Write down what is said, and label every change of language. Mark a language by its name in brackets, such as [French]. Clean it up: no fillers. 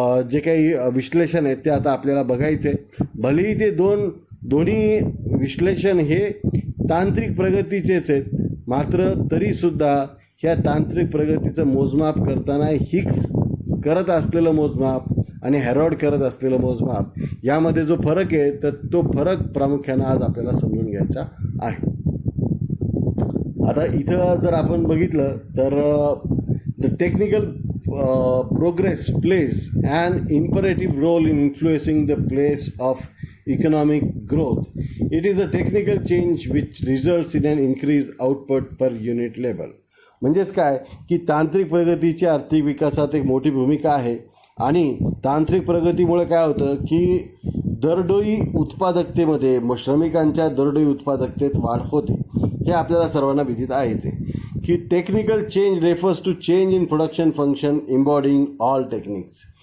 [Marathi] जे काही विश्लेषण आहे ते आता आपल्याला बघायचं आहे. भलेही ते दोन्ही विश्लेषण हे तांत्रिक प्रगतीचेच आहेत, मात्र तरीसुद्धा ह्या तांत्रिक प्रगतीचं मोजमाप करताना हिग्स करत असलेलं मोजमाप आणि हॅरॉड करत असलेलं मोजमाप यामध्ये जो फरक आहे तर तो फरक प्रामुख्यानं आज आपल्याला समजून घ्यायचा आहे. आता इथं जर आपण बघितलं तर [English] The technical progress plays an imperative role in influencing the pace of economic growth. It is a technical change which results in an increased output per unit level. [Marathi] म्हणजेच काय की तांत्रिक प्रगतीची आर्थिक विकासात एक मोठी भूमिका आहे आणि तांत्रिक प्रगतीमुळे काय होतं की दरडोई उत्पादकतेमध्ये श्रमिकांच्या दरडोई उत्पादकतेत वाढ होते. हे आपल्याला सर्वांना विदित आहेच आहे की [English] Technical change refers to change in production function embodying all techniques.